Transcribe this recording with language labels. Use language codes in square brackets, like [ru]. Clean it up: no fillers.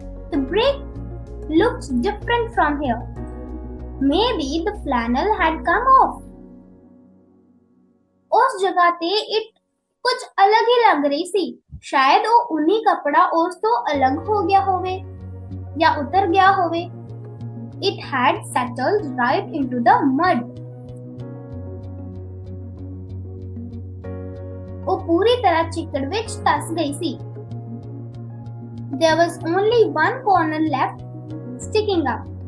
[en] The break looked different from here. Maybe the flannel had come off. [pa] ਉਸ ਜਗ੍ਹਾ ਤੇ it ਕੁਝ ਅਲੱਗ ਹੀ ਲੱਗ ਰਹੀ ਸੀ। ਸ਼ਾਇਦ ਉਹ ਉਨੀ ਕੱਪੜਾ ਉਸ ਤੋਂ ਅਲੱਗ ਹੋ ਗਿਆ ਹੋਵੇ ਜਾਂ ਉਤਰ ਗਿਆ ਹੋਵੇ। [en] It had settled right into the mud. [pa] ਉਹ ਪੂਰੀ ਤਰ੍ਹਾਂ ਚਿੱਕੜ ਵਿੱਚ ਧਸ ਗਈ ਸੀ। [en] There was only one corner left sticking up.